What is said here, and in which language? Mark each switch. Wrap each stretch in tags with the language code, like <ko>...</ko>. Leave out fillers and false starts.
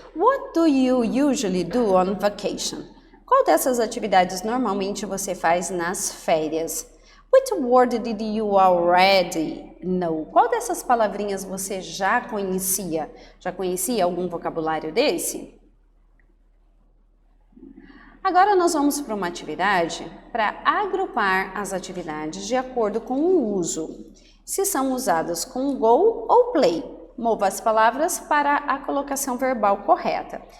<en>What do you usually do on vacation?</en> <pt>Qual dessas atividades normalmente você faz nas férias?</pt> <en>Which word did you already know?</en> <pt>Qual dessas palavrinhas você já conhecia? Já conhecia algum vocabulário desse? Agora nós vamos para uma atividade para agrupar as atividades de acordo com o uso. Se são usadas com go ou play. Mova as palavras para a colocação verbal correta.</pt>